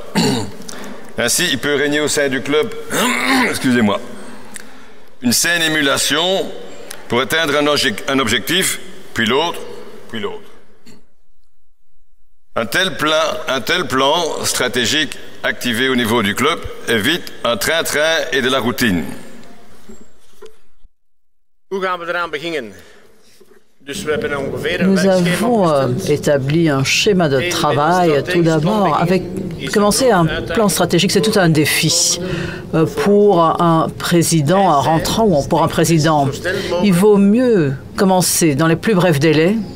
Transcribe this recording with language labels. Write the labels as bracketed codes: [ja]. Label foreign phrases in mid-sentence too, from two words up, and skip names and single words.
[fr] Ainsi, il peut régner au sein du club, excusez-moi, une saine émulation pour atteindre un objectif, puis l'autre, puis l'autre. Un tel plan stratégique activé au niveau du club évite un train-train et de la routine. [nl] Hoe gaan we eraan beginnen? [fr] Nous avons établi un schéma de travail. Tout d'abord, commencer un plan stratégique, c'est tout un défi pour un président rentrant ou pour un président. Il vaut mieux commencer dans les plus brefs délais.